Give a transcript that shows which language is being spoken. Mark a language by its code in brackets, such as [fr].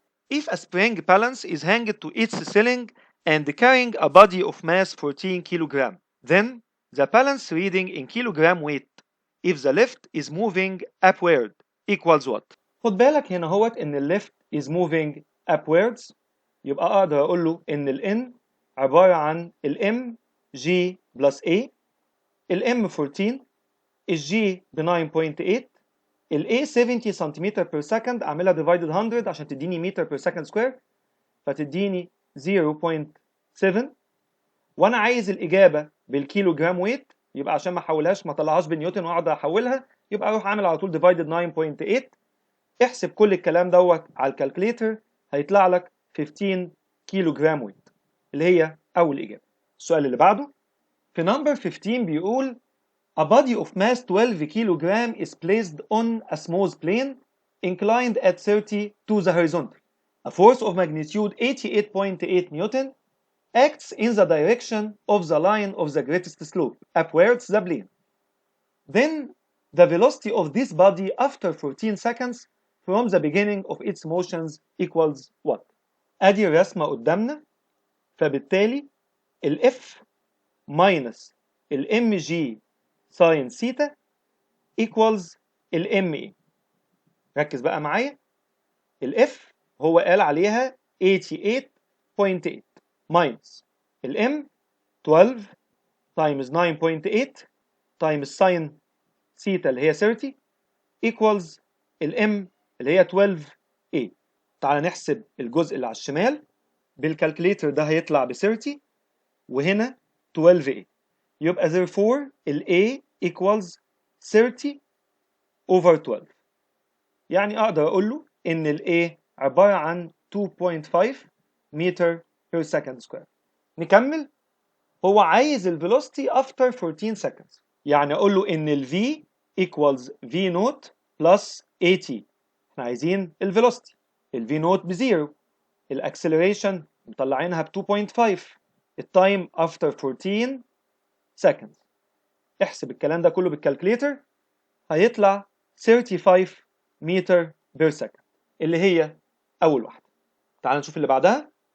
[en] If a spring balance is hanged to its ceiling and carrying a body of mass 14 kg, then the balance reading in kilogram weight if the lift is moving upward equals what? [ar] خد بالك هنا هوت ان ال lift is moving upwards، يبقى اقدر اقول له ان ال n عبارة عن ال m g plus a، ال m 14، ال g ب 9.8، ال a 70 سنتيمتر per second اعملها divided 100 عشان تديني متر per second square، فتديني 0.7، وانا عايز الاجابه بالكيلو جرام ويت، يبقى عشان ما احولهاش ما اطلعهاش بالنيوتن واقعد احولها، يبقى اروح اعمل على طول divided 9.8. احسب كل الكلام دوت على الكالكليتر هيطلع لك 15 كيلو جرام ويت اللي هي اول اجابه. السؤال اللي بعده في نمبر 15 بيقول [en] a body of mass 12 kilogram is placed on a smooth plane inclined at 30 to the horizontal. A force of magnitude 88.8 Newton acts in the direction of the line of the greatest slope upwards the plane. Then the velocity of this body after 14 seconds from the beginning of its motions equals what؟ [ar] ادي الرسمة قدامنا، فبالتالي [en] ال F minus ال mg sin theta equals ال ma. [ar] ركز بقى معايا، ال F هو قال عليها 88.8 minus ال m 12 times 9.8 times sin theta اللي هي 30 equals ال m اللي هي 12a. تعال نحسب الجزء اللي على الشمال بالكالكوليتر، ده هيطلع ب 30 وهنا 12a، يبقى therefore ال a equals 30 over 12. يعني اقدر اقول له ان ال a عبارة عن 2.5 meter per second square. نكمل. هو عايز ال velocity after 14 seconds، يعني اقول له ان ال v equals v naught plus at. احنا عايزين ال velocity، ال v naught بزيرو، الاكسلريشن مطلعينها ب 2.5، التايم after 14 seconds. احسب الكلام ده كله بالكالكوليتر، هيطلع 35 متر بير سكند اللي هي اول واحده. تعال نشوف اللي بعدها.